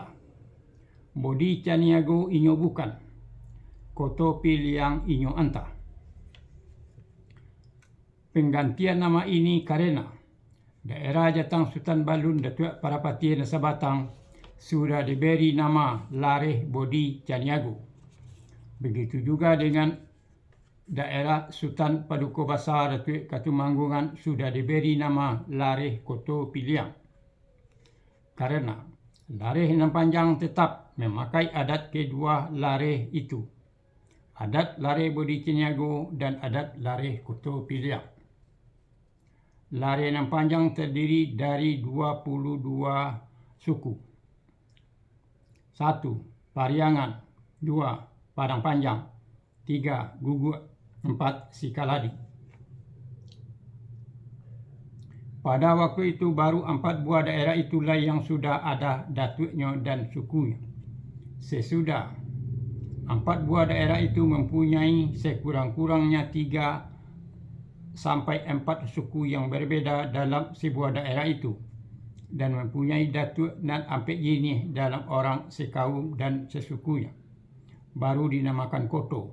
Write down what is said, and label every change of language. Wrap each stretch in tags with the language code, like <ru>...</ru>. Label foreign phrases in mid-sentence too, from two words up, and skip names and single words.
<min>Bodi Caniago inyo bukan. Koto Piliang inyo anta.</min> <id>Penggantian nama ini karena daerah Jatang Sultan Balun Datuk Parapati Nusa Batang sudah diberi nama Lareh Bodi Caniago. Begitu juga dengan daerah Sultan Paduka Besar Datuk Katumanggungan sudah diberi nama Lareh Koto Piliang. Karena lareh nan panjang tetap memakai adat kedua lareh itu. Adat lareh Bodi Caniago dan adat lareh Koto Piliang. Lareh nan panjang terdiri dari 22 suku. 1. Pariangan. 2. Padang Panjang. 3. Guguk. 4. Sikaladi. Pada waktu itu baru 4 buah daerah itulah yang sudah ada datuknya dan sukunya. Sesudah 4 buah daerah itu mempunyai sekurang-kurangnya 3 sampai 4 suku yang berbeda dalam sebuah daerah itu dan mempunyai datuk dan ampek jenis dalam orang sekaum dan sesukunya, baru dinamakan koto.</id>